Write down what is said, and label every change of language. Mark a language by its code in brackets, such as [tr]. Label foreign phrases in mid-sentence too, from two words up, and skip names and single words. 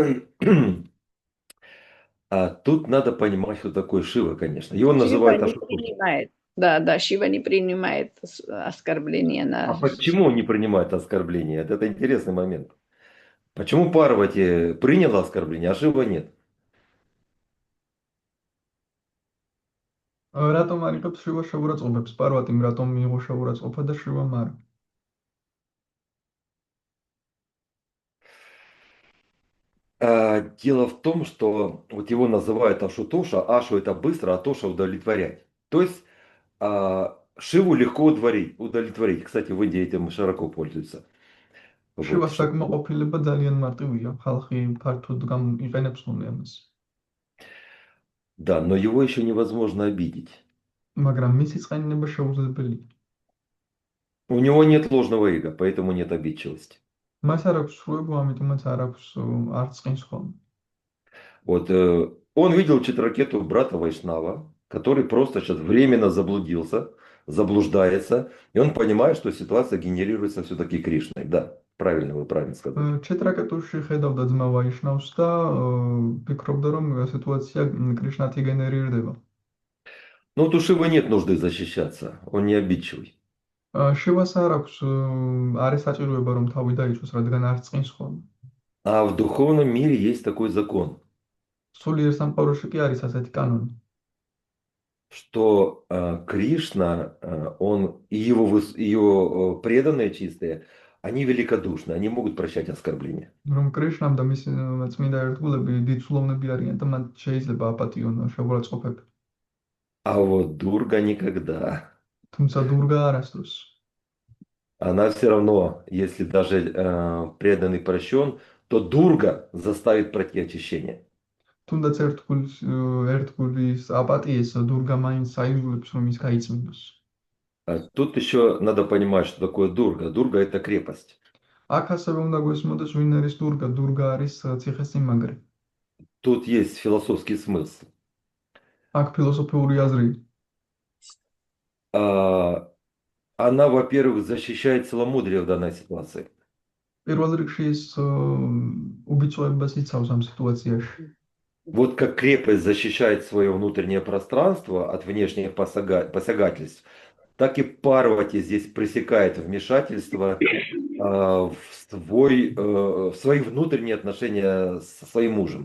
[ru] А тут надо понимать, что такое Шива, конечно. Его Шива называют не Ашутошей. принимает. Да, Шива не принимает оскорбления А на... почему он не принимает оскорбления? Это интересный момент. Почему Парвати приняла оскорбление, а Шива нет? [ka] რატომ არ იღებს შივა შეურაცხყოფებს? პარვატიმ რატომ მიიღო შეურაცხყოფა და შივამ არა? [ru] Дело в том, что вот его называют Ашутоша, Ашу это быстро, а Тоша удовлетворять. То есть Шиву легко удовлетворить. Кстати, в Индии этим широко пользуются. Вот, [ka] შივას საკმაყოფილება ძალიან მარტივია. ხალხი ფართოდ იყენებს ხოლმე ამას. [ru] да, но его еще невозможно обидеть. [ka] მაგრამ მისი წყენინება შეუძლებელია. [ru] У него нет ложного эго, поэтому нет обидчивости. [ka] მას არ აქვს სრულება, ამიტომაც არ აქვს არც წყინს ხოლმე. [ru] Вот, он видел Читракету брата Вайшнава, который просто сейчас временно заблуждается, и он понимает, что ситуация генерируется все-таки Кришной. Да, правильно, вы правильно сказали. [ka] ჩეტრაკეტუში ხედავდა ძმა ვაიშნავს და ფიქრობდა, რომ სიტუაცია კრიშნათი გენერირდება. [ru] Но вот у Шивы нет нужды защищаться, он не обидчивый. [ka] შივას არ აქვს არის საჭიროება, რომ თავი დაიცვას, რადგან არ წყინს ხოლმე. [ru] А в духовном мире есть такой закон, [ka] სულიერ სამყაროში კი არის ასეთი კანონი. [ru] что Кришна, он и его преданные чистые, они великодушны, они могут прощать оскорбления. [ka] რომ კრიშნამ და მის წმინდა ერთგულები დიდწულოვნები არიან და მათ შეიძლება აპატიონ შეურაცხყოფები. [ru] А вот Дурга никогда. [ka] თუმცა დურგა არასდროს. [ru] Она все равно, если даже преданный прощен, то Дурга заставит пройти очищение. [ka] თუნდაც ერთგულის აპატიეს დურგა მაინც აიძულებს, რომ ის გაიწმინდოს. [ru] Тут еще надо понимать, что такое Дурга. Дурга это крепость. [ka] აქ ასევე უნდა გვესმოდეს, ვინ არის დურგა. დურგა არის ციხესიმაგრე. [ru] Тут есть философский смысл. [ka] აქ ფილოსოფიური აზრი. [ru] Она, во-первых, защищает целомудрие в данной ситуации. [ka] პირველ რიგში ის უბიცოებას იცავს ამ სიტუაციაში. [ru] Вот как крепость защищает свое внутреннее пространство от внешних посягательств, так и Парвати здесь пресекает вмешательство в свои внутренние отношения со своим мужем.